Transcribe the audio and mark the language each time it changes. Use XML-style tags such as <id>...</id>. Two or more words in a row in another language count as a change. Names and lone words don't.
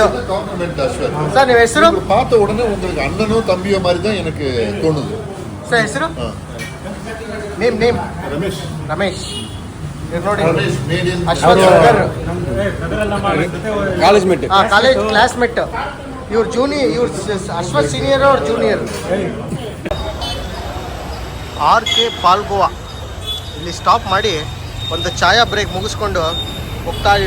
<kn>சார் ನೀವು ಹೆಸರು?</kn> <ta>பார்த்த உடனே உங்களுக்கு அண்ணனும் தம்பியோ மாதிரி தான் எனக்கு தோணுது.</ta> <kn>சார் ಹೆಸರು? ನೇಮ್ ರಮೇಶ್. ಇವ್ರು ನೋಡಿ ಅಶ್ವಥ್ ಬ್ರದರ್,</kn> <en>college classmate.</en> <kn>ಇವ್ರು ಜೂನಿಯರ್, ಇವ್ರು ಅಶ್ವಥ್ ಸೀನಿಯರ್, ಅವ್ರು ಜೂನಿಯರ್. RK ಪಾಲ್ಗೋವಾ ಇಲ್ಲಿ ಸ್ಟಾಪ್ ಮಾಡಿ ಒಂದು ಚಾಯಾ ಬ್ರೇಕ್ ಮುಗಿಸ್ಕೊಂಡು ಹೋಗ್ತಾ ಇದೀವಿ.</kn>